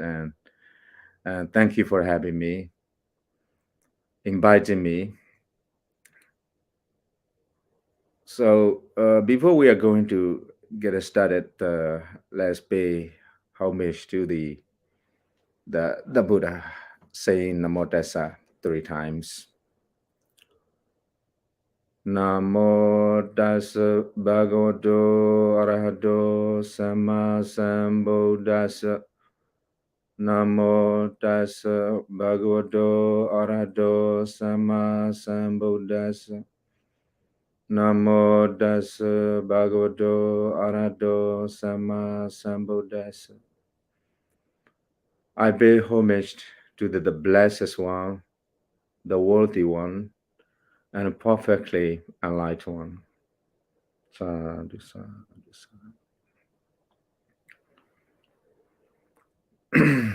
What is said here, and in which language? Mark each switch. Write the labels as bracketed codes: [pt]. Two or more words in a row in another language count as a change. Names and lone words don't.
[en] And thank you for having me, inviting me. So before we are going to get started, let's pay homage to the Buddha, saying Namo Tassa 3 times. [pi] Namo Tassa Bhagavato Arahato Sama Sambuddhassa. Namo Tassa Bhagavato Arahato Sama Sambuddhassa. Namo Tassa Bhagavato Arahato Sama Sambuddhassa. [en] I pay homage to the Blessed One, the Worthy One, and perfectly enlightened one. [pi] Sadhu, sadhu, sadhu.